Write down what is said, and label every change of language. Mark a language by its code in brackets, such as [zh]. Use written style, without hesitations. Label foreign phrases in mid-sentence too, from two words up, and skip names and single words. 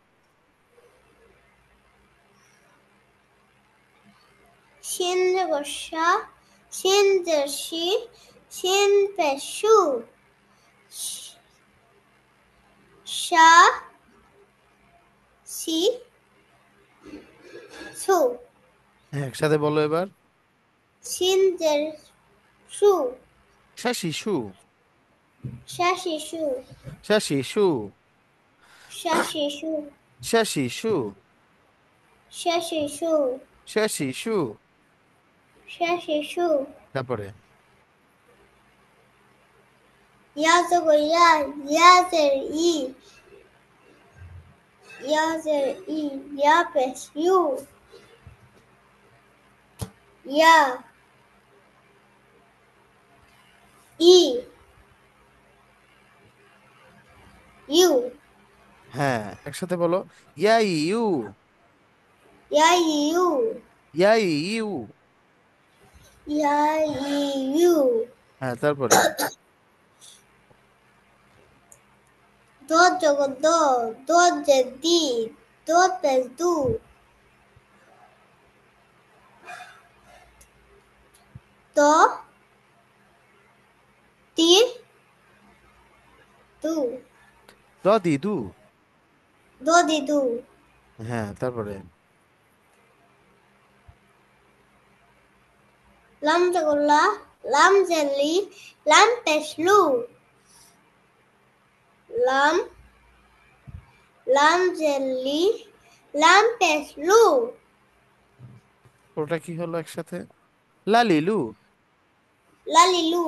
[bn] শিন জবর শা, শিন জের শি, শিন পেশ শু, শা সি সু। হ্যাঁ, একসাথে বলো এবার। সিনজের সু, সা শিশু। সা শিশু, সা শিশু। সা শিশু, সা শিশু। সা শিশু, সা শিশু। সা শিশু। তারপরে ইয়াজগর ইয়া, ইয়াজের ই, ইয়াজের ই, ইয়া পেশ ইউ, ইয়া, ই, ইউ, হ্যাঁ, একসাথে বলো। ইয়া ইউ। ইয়া ইউ, ইয়া ইউ। ইয়া ইউ। হ্যাঁ, তারপরে দ জগর দ, দ যে দি, দ পেশ দু, দ, তি, দু, দ দিদু। দ দি দু। হ্যাঁ, তারপরে লাম জগর লা, লাম যে লি, লাম পেশ লু, লাম, লাম যে লি, লাম পেশ লু, ওটা কি হলো একসাথে? লালিলু। লালি লু,